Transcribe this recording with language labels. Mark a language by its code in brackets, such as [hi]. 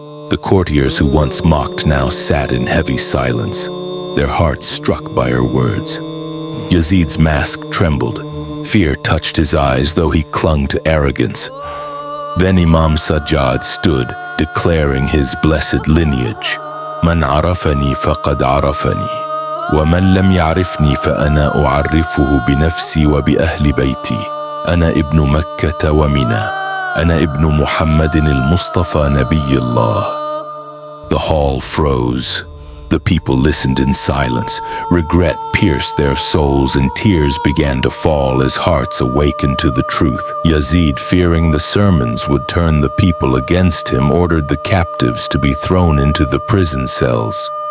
[en] The courtiers who once mocked now sat in heavy silence, their hearts struck by her words. Yazid's mask trembled. Fear touched his eyes, though he clung to arrogance. Then Imam Sajjad stood, declaring his blessed lineage. [ar] من عرفني فقد عرفني ومن لم يعرفني فأنا أعرفه بنفسي وبأهل بيتي أنا ابن مكة ومنى أنا ابن محمد المصطفى نبي الله. [en] The hall froze. The people listened in silence. Regret pierced their souls and tears began to fall as hearts awakened to the truth. Yazid, fearing the sermons would turn the people against him, ordered the captives to be thrown into the prison cells.